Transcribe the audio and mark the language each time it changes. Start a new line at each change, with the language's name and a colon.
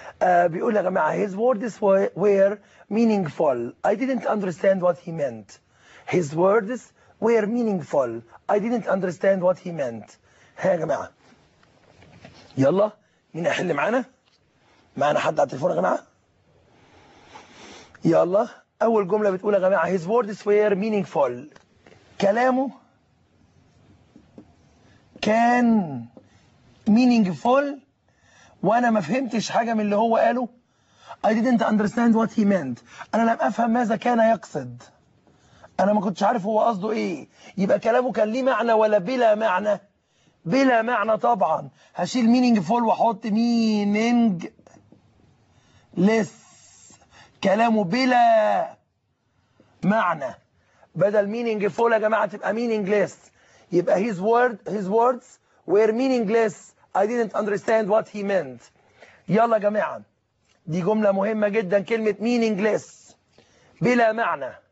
Arabic: بيقول يا جماعة
English: his words were meaningful I didn't understand what he meant. His words were meaningful I didn't understand what he meant.
Arabic: ها يا جماعة يلا مين يحل معنا؟ معنا حد على التليفون يا جماعة؟ يلا أول جملة بتقول يا جماعة
English: his words were meaningful،
Arabic: كلامه كان meaningful وأنا ما فهمتش حاجة من اللي هو قاله.
English: I didn't understand what he meant،
Arabic: أنا لم أفهم ماذا كان يقصد، أنا ما كنتش عارف هو قصده إيه. يبقى كلامه كان ليه معنى ولا بلا معنى؟ بلا معنى طبعا. هشيل meaningful وحط meaningless، كلامه بلا معنى، بدل meaningful يا جماعة تبقى meaningless.
English: يبقى his words were meaningless I didn't understand what he meant.
Arabic: يلا جماعة دي جملة مهمة جدا، كلمة meaningless بلا معنى.